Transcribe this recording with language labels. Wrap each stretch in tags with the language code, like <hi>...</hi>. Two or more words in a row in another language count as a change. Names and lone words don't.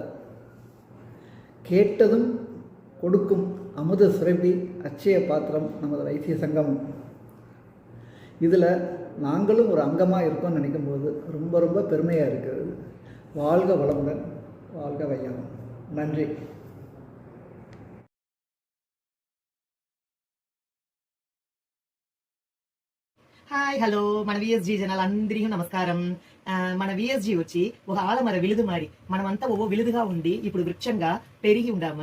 <ta>கேட்டதும் கொடுக்கும் அமுத சுரபி அட்சய பாத்திரம் நமது வைசிய சங்கமம். இதில் நாங்களும் ஒரு அங்கமாக இருக்கோம்னு நினைக்கும் போது ரொம்ப ரொம்ப பெருமையாக இருக்கிறது. வாழ்க வளமுடன், வாழ்க வையகம். நன்றி.</ta> <en>hi hello</en> <te>మన విఎస్జీ జనాలందరికీ నమస్కారం. మన విఎస్జీ వచ్చి ఒక</te> <ta>ஆலமர விழுது</ta> <te>మారి మనమంతా ఓ విలుదుగా ఉండి ఇప్పుడు వృక్షంగా పెరిగి ఉండాము.</te>